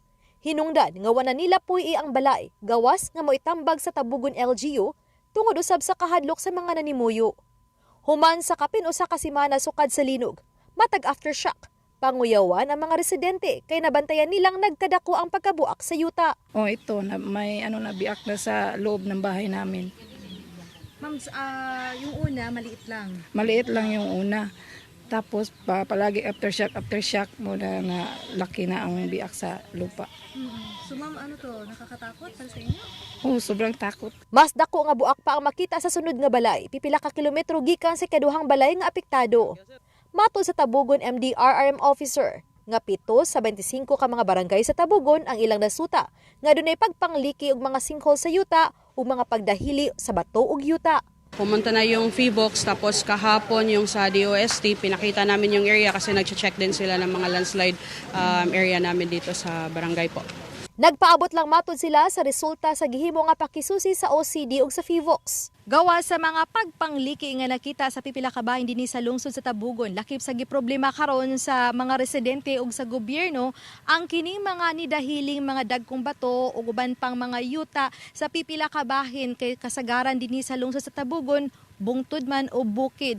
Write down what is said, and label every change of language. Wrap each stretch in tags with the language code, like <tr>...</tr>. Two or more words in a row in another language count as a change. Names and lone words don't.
<ceb>Hinungdan nga wala nila puy ang balay, gawas nga moitambag sa Tabugon LGU tungod usab sa kahadlok sa mga nanimuyo. Human sa kapin usa ka semana sukad sa linog, matag aftershock. Panguyawan ang mga residente kay nabantayan nilang nagkadako ang pagkabuak sa yuta.</ceb> <tl>Ito may nabiak na sa loob ng bahay namin. Ma'am, yung una maliit lang. Maliit lang yung una. Tapos palagi aftershock mo na laki na ang biak sa lupa. So ma'am, nakakatakot para sa inyo? Sobrang takot.</tl> <ceb>Mas dako nga buak pa ang makita sa sunod nga balay, pipila ka kilometro gikan sa kaduhang balay nga apektado. Matod sa Tabugon MDRRM officer, nga 7 sa 25 ka mga barangay sa Tabugon ang ilang nasuta, nga dunay pagpangliki og mga sinkhole sa yuta o mga pagdahili sa bato ug yuta.</ceb> <tl>Pumunta na yung FIVOX, tapos kahapon yung sa DOST, pinakita namin yung area kasi nag-check din sila ng mga</tl> <en>landslide area</en> <tl>namin dito sa barangay po.</tl> <ceb>Nagpaabot lang matod sila sa resulta sa gihimo nga pakisusi sa OCD ug sa FIVOX. Gawa sa mga pagpangliki nga nakita sa pipila ka bahin dinhi sa lungsod sa Tabugon, lakip sa giproblema karon sa mga residente ug sa gobyerno ang kining mga nidahiling mga dagkong bato ug uban pang mga yuta sa pipila ka bahin kay kasagaran dinhi sa lungsod sa Tabugon, bungtod man o bukid.</ceb>